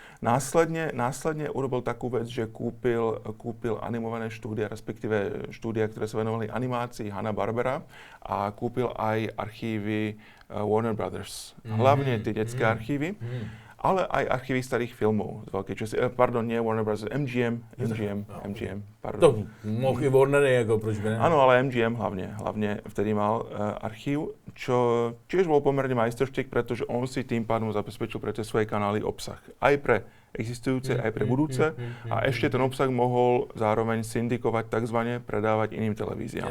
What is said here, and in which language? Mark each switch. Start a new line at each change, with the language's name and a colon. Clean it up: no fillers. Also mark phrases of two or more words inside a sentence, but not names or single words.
Slovak: Následne urobil takú vec, že kúpil animované štúdia, respektíve štúdia, ktoré sa venovali animácii Hanna-Barbera a kúpil aj archívy Warner Brothers. Hlavne tie detské archívy, ale aj archívy starých filmov z veľkej časti. Pardon, nie Warner Brothers, MGM, pardon.
Czech: To mohl i Warner, jako proč by ne?
Slovak: Áno, ale MGM hlavne vtedy mal archív, čo tiež bol pomerne majsterštík, pretože on si tým pádom zabezpečil pre tie svoje kanály obsah. Aj pre existujúce, aj pre budúce. A ešte ten obsah mohol zároveň syndikovať, takzvané predávať iným televíziám.